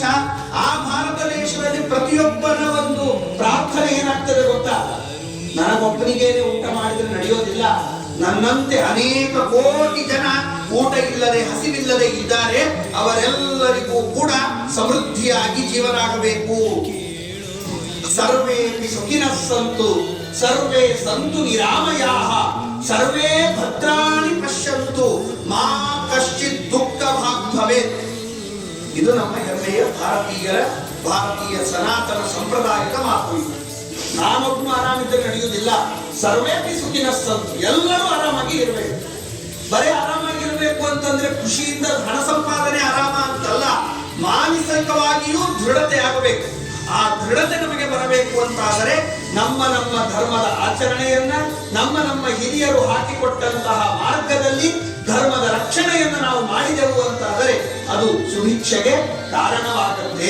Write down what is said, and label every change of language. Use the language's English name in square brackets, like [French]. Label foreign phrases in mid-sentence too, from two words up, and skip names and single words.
[Kannada] ಆ ಭಾರತ ದೇಶದಲ್ಲಿ ಪ್ರತಿಯೊಬ್ಬನ ಒಂದು ಪ್ರಾರ್ಥನೆ ಏನಾಗ್ತದೆ ಗೊತ್ತಾ? ನನಗೊಬ್ಬನಿಗೇನೆ ಊಟ ಮಾಡಿದ್ರೆ ನಡೆಯೋದಿಲ್ಲ, ನನ್ನಂತೆ ಅನೇಕ ಕೋಟಿ ಜನ ಊಟ ಇಲ್ಲದೆ ಹಸಿವಿಲ್ಲದೆ ಇದ್ದಾರೆ, ಅವರೆಲ್ಲರಿಗೂ ಕೂಡ ಸಮೃದ್ಧಿಯಾಗಿ ಜೀವನ ಆಗಬೇಕು. [Sanskrit] ಸರ್ವೇ ಸುಖಿನಃ ಸಂತು ಸರ್ವೇ ಸಂತು ನಿರಾಮಯಾಃ ಸರ್ವೇ ಭದ್ರಾಣಿ ಪಶ್ಯಂತು ಮಾ ಕಶ್ಚಿತ್ ದುಃಖ ಭಾಗ್ ಭವೇತ್. [Kannada] ಇದು ನಮ್ಮ ಹೆಮ್ಮೆಯ ಭಾರತೀಯ ಸನಾತನ ಸಂಪ್ರದಾಯದ ಮಾತು. ನಾನೊಬ್ಬನು ಆರಾಮಿದ್ದರೆ ನಡೆಯುವುದಿಲ್ಲ. [Sanskrit] ಸರ್ವೇ ಸುಖಿನಃ ಸಂತು, [Kannada] ಎಲ್ಲರೂ ಆರಾಮಾಗಿ ಇರಬೇಕು. ಬರೀ ಆರಾಮಾಗಿರ್ಬೇಕು ಅಂತಂದ್ರೆ ಖುಷಿಯಿಂದ ಹಣ ಸಂಪಾದನೆ ಆರಾಮ ಅಂತಲ್ಲ, ಮಾನಸಿಕವಾಗಿಯೂ ದೃಢತೆ ಆಗಬೇಕು. ಆ ದೃಢತೆ ನಮಗೆ ಬರಬೇಕು ಅಂತಾದರೆ ನಮ್ಮ ಧರ್ಮದ ಆಚರಣೆಯನ್ನ, ನಮ್ಮ ಹಿರಿಯರು ಹಾಕಿಕೊಟ್ಟಂತಹ ಮಾರ್ಗದಲ್ಲಿ ಧರ್ಮದ ರಕ್ಷಣೆಯನ್ನು ನಾವು ಮಾಡಿದೆವು ಅಂತಾದರೆ ಅದು ಸುಭಿಕ್ಷೆಗೆ ಕಾರಣವಾಗತ್ತೆ.